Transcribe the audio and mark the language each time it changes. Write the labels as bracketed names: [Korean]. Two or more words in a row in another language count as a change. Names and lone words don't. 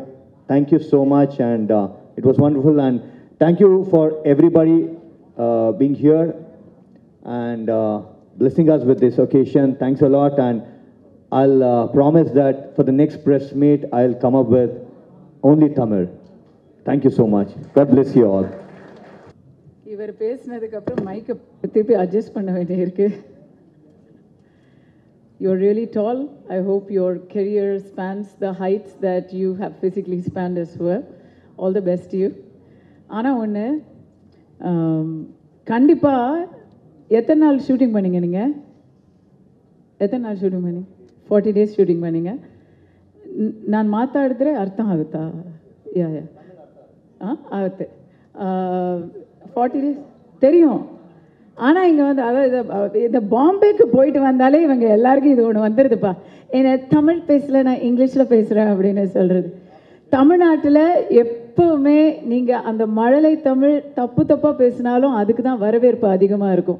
[English] Thank you so much, and it was wonderful. And thank you for everybody being here and blessing us with this occasion. Thanks a lot, and I'll promise that for the next press meet, I'll come up with only Tamil. Thank you so much. God bless you all. [Tamil] இவர் பேசினதுக்கு அப்புறம் மைக்கை திருப்பி அட்ஜஸ்ட் பண்ண வேண்டியிருக்கு. [English] You're really tall. I hope your career spans the heights that you have physically spanned as well. All the best to you. [Tamil] ஆனால் ஒன்று, கண்டிப்பாக எத்தனை நாள் ஷூட்டிங் பண்ணீங்க நீங்கள்? எத்தனை நாள் ஷூட்டிங் பண்ணி? 40 days ஷூட்டிங் பண்ணீங்க. [Kannada] ನಾನು ಮಾತಾಡಿದ್ರೆ ಅರ್ಥ ಆಗುತ್ತಾ? ಯಾ ಆಗುತ್ತೆ. [Tamil] 40 days தெரியும். ஆனால் இங்கே வந்து அதாவது இந்த பாம்பேக்கு போயிட்டு வந்தாலே இவங்க எல்லாருக்கும் இது ஒன்று வந்துடுதுப்பா. என்னை தமிழ் பேசல, நான் இங்கிலீஷில் பேசுகிறேன் அப்படின்னு சொல்கிறது. தமிழ்நாட்டில் எப்போவுமே நீங்கள் அந்த மழலை தமிழ் தப்பாக பேசினாலும் அதுக்கு தான் வரவேற்பு அதிகமாக இருக்கும்.